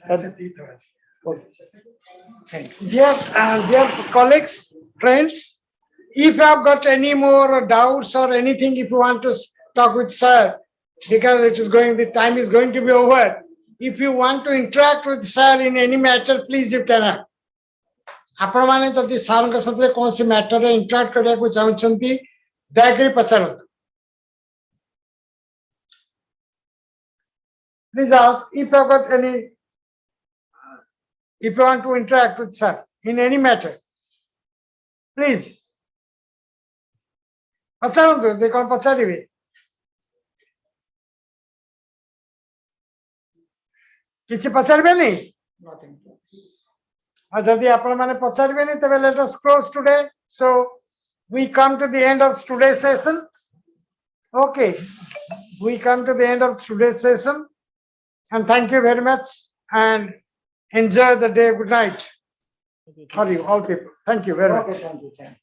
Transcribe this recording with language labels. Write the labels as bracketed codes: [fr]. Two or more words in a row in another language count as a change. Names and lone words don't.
[en] Dear colleagues, friends, if you have got any more doubts or anything, if you want to talk with sir, because the time is going to be over. If you want to interact with sir in any matter, please you can. [or] ଆପଣ ମାନେ ଯଦି ସାରଙ୍କ ସାଥିରେ କୌଣସି ମ୍ୟାଟରରେ ଇଣ୍ଟରାକ୍ଟ କରିବାକୁ ଚାହୁଁଛନ୍ତି ଦୟାକରି ପଚାରନ୍ତୁ. [en] Please ask if you have got any, if you want to interact with sir in any matter. Please. [or] ପଚାରନ୍ତୁ ଯଦି କ'ଣ ପଚାରିବେ. କିଛି ପଚାରିବେନି? ଆଉ ଯଦି ଆପଣମାନେ ପଚାରିବେନି ତେବେ [en] let us close today. So we come to the end of today's session. Okay, we come to the end of today's session, and thank you very much and enjoy the day. Good night for you all people. Thank you very much.